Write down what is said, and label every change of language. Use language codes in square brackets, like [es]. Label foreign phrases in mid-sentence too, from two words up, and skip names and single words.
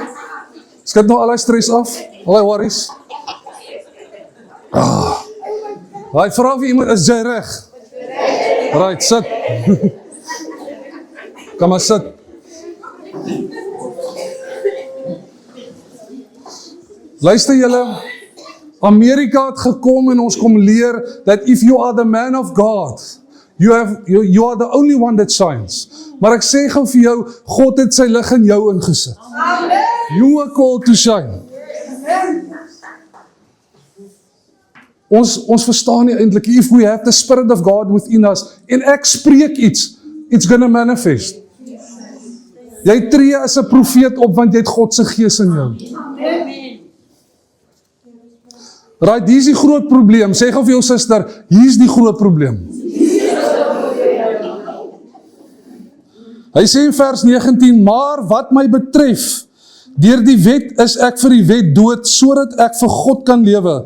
[af] Skud nou al die stres af, al die worries. Hy vra vir iemand, is jy reg? Right, sit. Kom maar sit. Luister julle, Amerika het gekom en ons kom leer [en] that if you are the man of God, you are the only one that shines. [af] Maar ek sê gou vir jou, God het sy lig in jou ingesit. Amen. [en] You are called to shine. [af] Ons verstaan nie eintlik, [en] if we have the Spirit of God within us, [af] en ek spreek iets, [en] it's gonna manifest. [af] Jy tree as 'n profeet op, want jy het God se gees in jou. Right, hier is die groot probleem. Sê gou vir jou suster, hier is die groot probleem. Hy sê in vers 19, maar wat my betref, deur die wet is ek vir die wet dood, sodat ek vir God kan lewe.